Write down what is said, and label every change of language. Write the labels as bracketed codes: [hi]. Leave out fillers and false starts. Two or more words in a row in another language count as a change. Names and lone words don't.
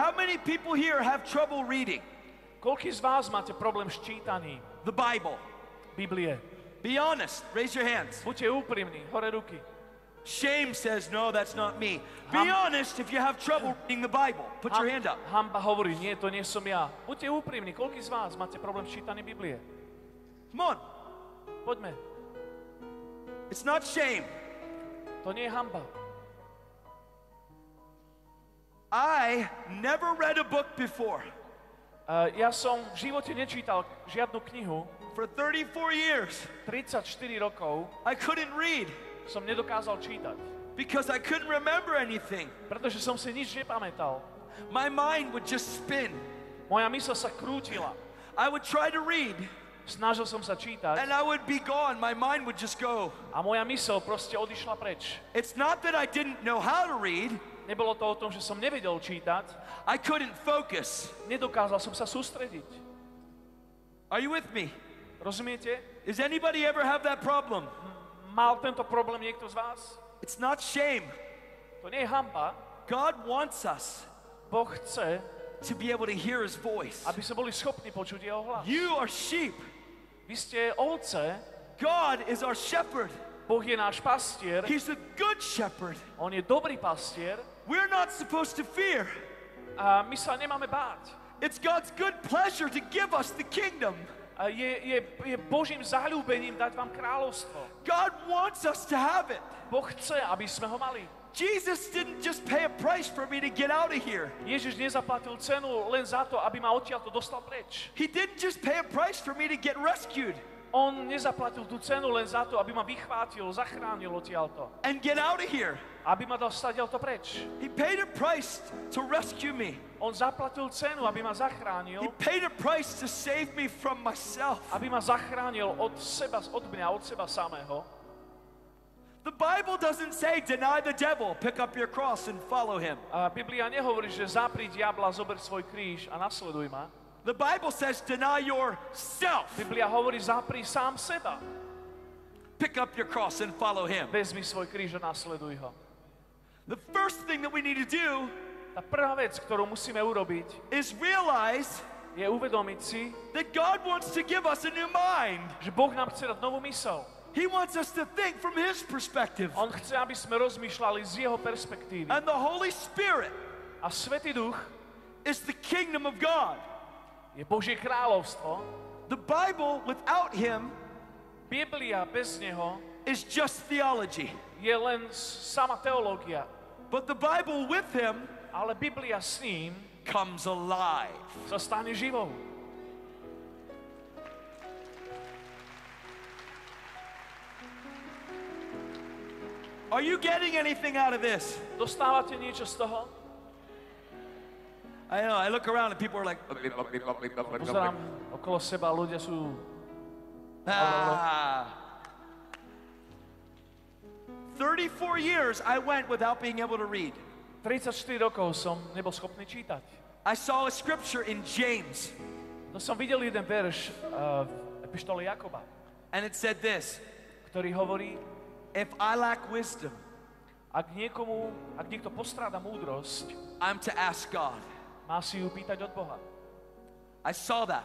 [en] How many people here have trouble reading [sk] Koľký z vás máte problém s čítaním [en] the Bible? [sk] Biblie? [en] Be honest. Raise your hands. [sk] Buďte úprimní, hore ruky. [en] Shame says, no, that's not me. Be honest if you have trouble reading the Bible. Put your hand up. [sk] Hanba hovorí, nie, to nie som ja. Buďte úprimní, koľký z vás máte problém s čítaním Biblie? [en] Come on. [sk] Poďme. [en] It's not shame. [sk] To nie je hanba. [en] I never read a book before. [sk] Ja som v živote nečítal žiadnu knihu. [en] For 34 years, [sk] 34 rokov [en] I couldn't read [sk] som nedokázal čítať, [en] because I couldn't remember anything. [sk] pretože som si nič nepamätal. [en] My mind would just spin. [sk] Moja mysl sa krútila. [en] I would try to read, [sk] Snažil som sa čítať [en] and I would be gone. My mind would just go. [sk] a moja mysl proste odišla preč. [en] It's not that I didn't know how to read. [sk] Nebolo to o tom, že som nevedel čítať, [en] I couldn't focus. [sk] nedokázal som sa sústrediť. [en] Are you with me? [sk] Rozumiete? [en] Does anybody ever have that problem? [sk] Mal tento problém niekto z vás? [en] It's not shame. [sk] To nie je hanba. [en] God wants us [sk] Boh chce, [en] to be able to hear his voice. [sk] aby sme boli schopní počuť jeho hlas. [en] You are sheep. [sk] Vy ste ovce, [en] God is our shepherd. [sk] Boh je náš pastier, [en] He's a good shepherd. [sk] on je dobrý pastier [en] We're not supposed to fear. [sk] a my sa nemáme báť. [en] It's God's good pleasure to give us the kingdom. [sk] A je Božím zaľúbením dať vám kráľovstvo. [en] God wants us to have it. [sk] Boh chce, aby sme ho mali. [en] Jesus didn't just pay a price for me to get out of here. [sk] Ježiš nezaplatil cenu len za to, aby ma odtiaľto dostal preč. [en] He didn't just pay a price for me to get rescued [sk] On nezaplatil tú cenu len za to, aby ma vychvátil, zachránil odtiaľto [en] and get out of here. [sk] a aby ma dal stadiaľto preč. [en] He paid a price to rescue me. [sk] On zaplatil cenu, aby ma zachránil, [en] He paid a price to save me from myself. [sk] aby ma zachránil od mňa, od seba samého. [en] The Bible doesn't say deny the devil, pick up your cross and follow him. [sk] A Biblia nehovorí, že zapri diabla, zober svoj kríž a nasleduj ma. [en] The Bible says deny yourself. [sk] Biblia hovorí, zapri sám seba. [en] Pick up your cross and follow him. [sk] Vezmi svoj kríž a nasleduj ho. [en] The first thing that we need to do [sk] Tá prvá vec, ktorú musíme urobiť, [en] is realize [sk] je uvedomiť si, [en] that God wants to give us a new mind. [sk] že Boh nám chce dať novú myseľ. [en] He wants us to think from his perspective. [sk] On chce, aby sme rozmýšľali z jeho perspektívy. [en] And the Holy Spirit [sk] A Svätý Duch [en] is the kingdom of God. [sk] je Božie kráľovstvo. [en] The Bible without him [sk] Biblia bez neho [en] is just theology. [sk] je len sama teológia. [en] But the Bible with him [sk] Ale Biblia s ním [en] comes alive. [sk] sa stane živou. [en] Are you getting anything out of this? [sk] Dostávate niečo z toho? [en] I know, I look around and people are like, [sk] Pozerám okolo seba, ľudia sú... ah. [en] 34 years I went without being able to read. [sk] 34 rokov som nebol schopný čítať. [en] I saw a scripture in James, [sk] No som videl jeden verš v epištole Jakoba, [en] and it said this, [sk] ktorý hovorí, [en] if I lack wisdom, [sk] ak niekto postráda múdrosť, [en] I'm to ask God. [sk] má si ju pýtať od Boha. [en] I saw that.